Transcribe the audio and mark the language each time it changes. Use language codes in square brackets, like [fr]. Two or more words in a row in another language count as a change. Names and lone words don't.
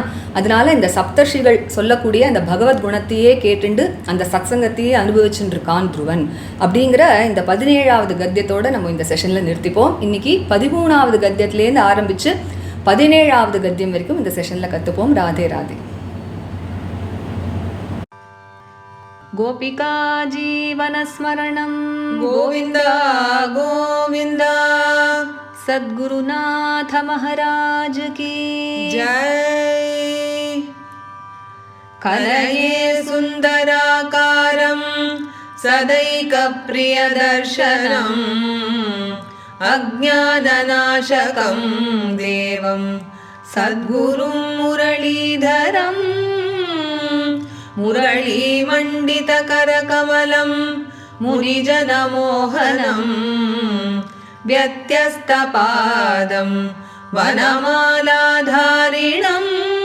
[ta] அதனால இந்த சப்தர்ஷிகள் சொல்லக்கூடிய அந்த பகவத் குணத்தையே கேட்டுண்டு அந்த சத்சங்கத்தையே அனுபவிச்சுட்டு இருக்கான் துருவன் அப்படிங்கிற இந்த 17வது கத்தியத்தோடு நம்ம இந்த செஷனில் நிறுத்திப்போம். இன்னைக்கு 13வது கத்தியத்திலேருந்து ஆரம்பித்து 17வது கத்தியம் வரைக்கும் இந்த செஷனில் கற்றுப்போம். ராதே ராதே. [sa] गोपिका जीवनस्मरणं गोविन्द गोविन्द [hi] सद्गुरुनाथ महाराज की जय। [sa] कलये सुन्दराकारं सदैकप्रियदर्शनम् अज्ञाननाशकं देवं सद्गुरुं मुरलीधरम् मुरलीमण्डितकरकमलं मुनिजनमोहनं व्यत्यस्तपादं वनमालाधारिणम्